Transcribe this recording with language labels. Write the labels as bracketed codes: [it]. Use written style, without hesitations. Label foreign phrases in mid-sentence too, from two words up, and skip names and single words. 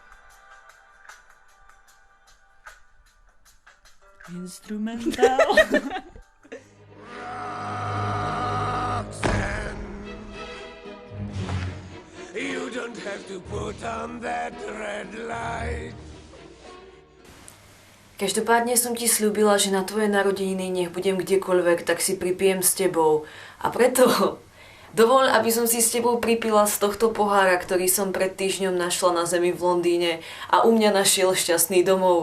[en] Instrumental. You don't have to put on that red light. [sk] Každopádne som ti slúbila, že na tvoje narodeniny nech budem kdekoľvek, tak si pripijem s tebou. A preto dovol, aby som si s tebou pripila z tohto pohára, ktorý som pred týždňom našla na zemi v Londýne a u mňa našiel šťastný domov.